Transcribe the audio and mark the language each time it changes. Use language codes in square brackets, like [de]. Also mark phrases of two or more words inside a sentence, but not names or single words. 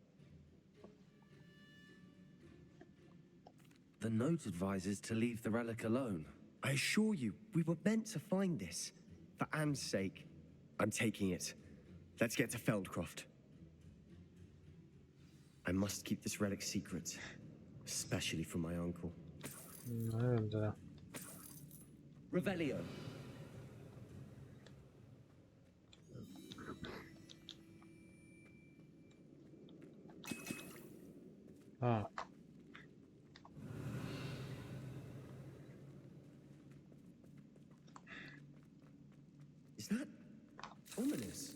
[en] The note advises to leave the relic alone. I assure you, we were meant to find this. For Anne's sake, I'm taking it. Let's get to Feldcroft. I must keep this relic secret. Especially from my uncle. [cs] Nevím teda. [en] Revelio. Ah. Is that ominous?